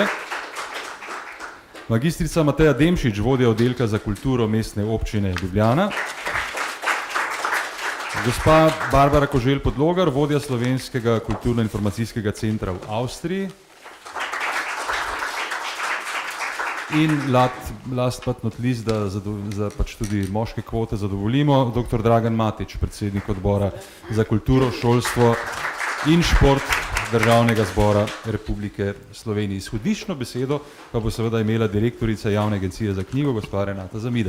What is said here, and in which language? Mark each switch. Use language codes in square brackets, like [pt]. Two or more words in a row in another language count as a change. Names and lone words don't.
[sl] Magistrica Mateja Demšič, vodja oddelka za kulturo Mestne občine Ljubljana. Gospa Barbara Koželj Podlogar, vodja Slovenskega kulturno-informacijskega centra v Avstriji. [en] In last but not least, [sl] da za pač tudi moške kvote zadovoljimo, dr. Dragan Matič, predsednik odbora za kulturo, šolstvo in šport Državnega zbora Republike Slovenije. Izhodiščno besedo pa bo seveda imela direktorica Javne agencije za knjigo, gospa Renata Zamida.